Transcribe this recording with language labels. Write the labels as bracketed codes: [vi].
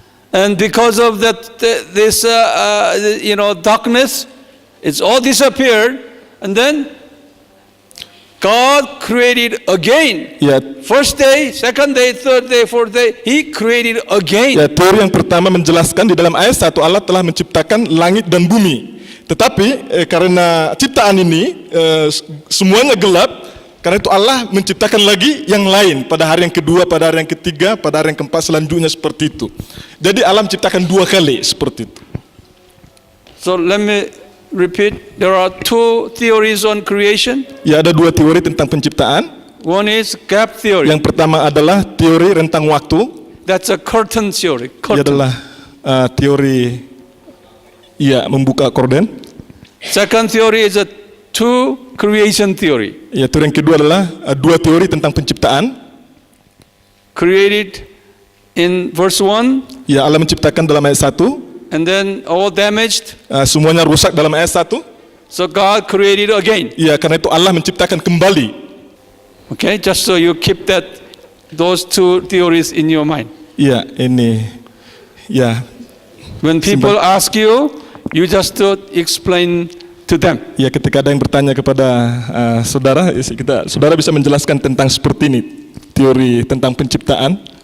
[en] And because of this darkness, it's all disappeared, and then God created again. [id] Ya. [en] First day, second day, third day, fourth day, He created again. [id] Ya, teori yang pertama menjelaskan di dalam ayat 1 Allah telah menciptakan langit dan bumi. Tetapi karena ciptaan ini semuanya gelap. Karena itu Allah menciptakan lagi yang lain pada hari yang kedua, pada hari yang ketiga, pada hari yang keempat selanjutnya seperti itu. Jadi Allah menciptakan dua kali seperti itu. [en] So let me repeat. There are two theories on creation. [id] Ya, ada dua teori tentang penciptaan. [en] One is gap theory. [id] Yang pertama adalah teori rentang waktu. [en] That's a curtain theory. [id] Ia adalah teori membuka korden. [en] Second theory is a two creation theory. [id] Ya, teori yang kedua adalah dua teori tentang penciptaan. [en] Created in verse 1. [id] Ya, Allah menciptakan dalam ayat 1. [en] and then all damaged. [id] Semuanya rusak dalam ayat 1. [en] So God created again. [id] Ya, karena itu Allah menciptakan kembali. [en] Okay, just so you keep those two theories in your mind. [id] Ya, ini. Ya. [en] When people ask you, you just to explain to them. [id] Ya, ketika ada yang bertanya kepada saudara, saudara bisa menjelaskan tentang seperti ini, teori tentang penciptaan.